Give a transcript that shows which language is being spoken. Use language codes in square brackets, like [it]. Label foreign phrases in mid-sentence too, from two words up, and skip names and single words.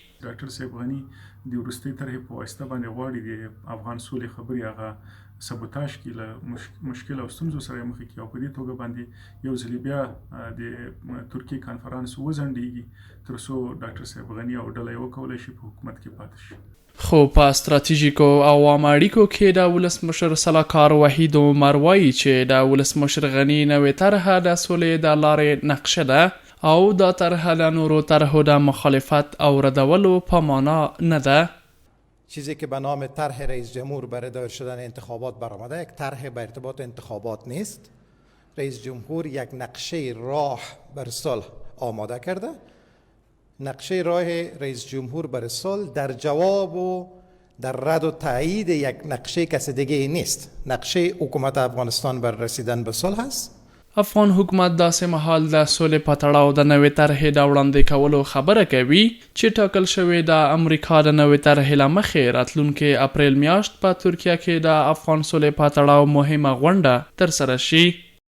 [ps] ډاکټر صاحب غني د وروستۍ طرحې په واسطه باندې غواړي د افغان سولې خبرې هغه سبوتاژ کې له مشکل او ستونزو سره مخ کړي او په دې توګه باندې یو ځل بیا د ترکیې کانفرنس وځنډېږي تر څو ډاکټر صاحب غني او ډله یې وکولی شي په حکومت کې پاتې شي. خو په ستراتیژیکو او عامه اړیکو کې د ولسمشر سلاکار وحید عمر وایي چې د ولسمشر غني نوې طرحه د سولې د لارې نقشه ده او دا طرحه له نورو طرحو د مخالفت او ردولو په معنا نه ده. [fa] چیزی که به نام طرح رئیس جمهور برای دایر شدن انتخابات برآمده یک طرح به ارتباط انتخابات نیست. رئیس جمهور یک نقشه راه بر صلح آماده کرده. نقشه راه رئیس جمهور بر صلح در جواب و در رد و تایید یک نقشه کس دیگه نیست. نقشه حکومت افغانستان بر رسیدن به صلح است. [ps] افغان حکومت داسې مهال د سولې په تړاو د نوې طرحې د وړاندې کولو خبره کوي چې ټاکل شوې د امریکا د نوې طرحې له مخې راتلونکې اپریل میاشت په ترکیه کې د افغان سولې په تړاو مهمه غونډه ترسره شي.